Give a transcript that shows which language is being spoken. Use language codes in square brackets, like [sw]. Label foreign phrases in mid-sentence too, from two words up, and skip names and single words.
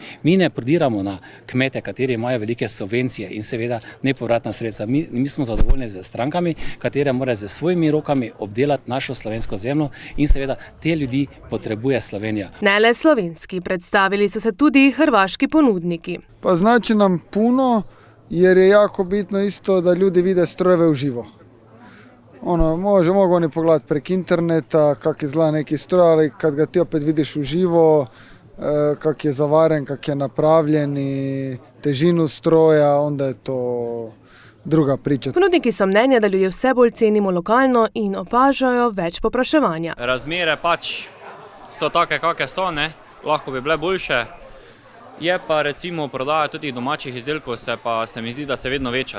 [sl] Mi ne prodiramo na kmete, kateri imajo velike subvencije in seveda nepovratna sredstva. Mi smo zadovoljni z strankami, katere morajo z svojimi rokami obdelati našo slovensko zemljo in seveda te ljudi potrebuje Slovenija. Ne le slovenski, predstavili so se tudi hrvaški ponudniki. [hr] Pa znači nam puno jer je jako bitno isto da ljudi vide strojeve uživo. Mogu oni pogledati prek interneta kak izgleda neki stroj, ali kad ga ti opet vidiš uživo, kak je zavaren, kak je napravljen i težinu stroja, onda je to druga priča. [sl] Ponudniki so mnenja, da ljudje vse bolj cenimo lokalno in opažajo več povpraševanja. Razmere pač so take, kakve so, ne? Lahko bi bile boljše. Je pa recimo prodaja tudi domačih izdelkov, se mi zdi, da se vedno veča.